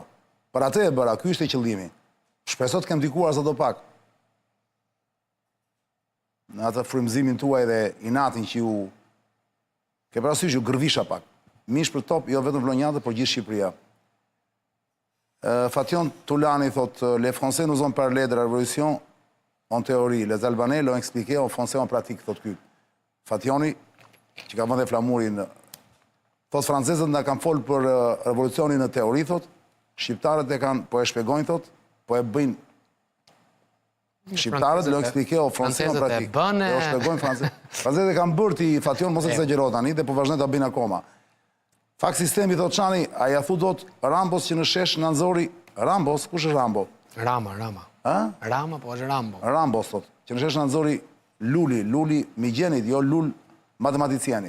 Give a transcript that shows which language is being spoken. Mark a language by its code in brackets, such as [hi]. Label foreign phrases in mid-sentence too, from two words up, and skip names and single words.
[sq] Për atë e bëra, ky ishte qëllimi. Shpresoj të kem ndikuar sa do pak. Në atë frymëzimin tuaj dhe inatin që ju ke parasysh ju gërvisha pak. Mish për top, jo vetëm Vlonjata, por gjithë Shqipëria. Fation Tulani thot, [fr] les Français nous ont parlé de la révolution en théorie, les Albanais l'ont expliqué en français en pratique, [sq] thot ky. Fationi, që ka vënë flamurin, thot francezët nga kanë folë për revolucionin në teori, thot, shqiptarët e kanë, po e shpjegojnë, thot, po e bëjnë. [fr] Shqiptarët l'ont expliqué en français en pratique. [sq] Po e shpjegojnë francezët. Francezët e kanë bërë ti Fation, mos e exagero tani, dhe po vazhdojnë ta bëjnë akoma. Fakt sistemi, thot Çani, a ja thu dot Rambos që në shesh në Anzori, Rambos, kush është Rambo? Rama. Rama, po është Rambo. Rambos, thot, që në shesh në Anzori Luli Migjenit, jo Lul matematiciani.